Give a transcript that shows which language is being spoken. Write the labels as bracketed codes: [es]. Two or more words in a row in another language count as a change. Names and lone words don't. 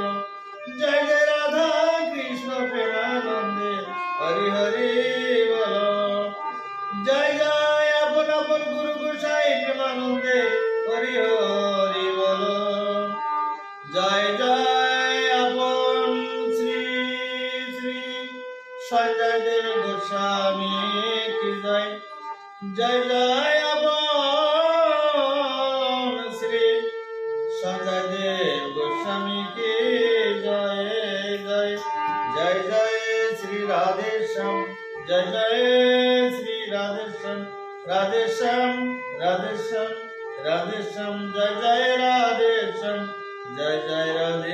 [bn] জয় জয় রাধা কৃষ্ণ প্রেমানন্দে, হরি হরি বল। জয় জয় আপন আপন গুরু গোসাই প্রেমানন্দে, হরি হরি বল। জয় জয় আপন শ্রী শ্রী [hi] जय देव गोस्वामी की जय जय जय अपन श्री संजय देव गोस्वामी की जय जय जय जय श्री राधेश्याम जय जय श्री राधेश्याम राधेश्याम राधेश्याम राधेश्याम जय जय राधेश्याम जय जय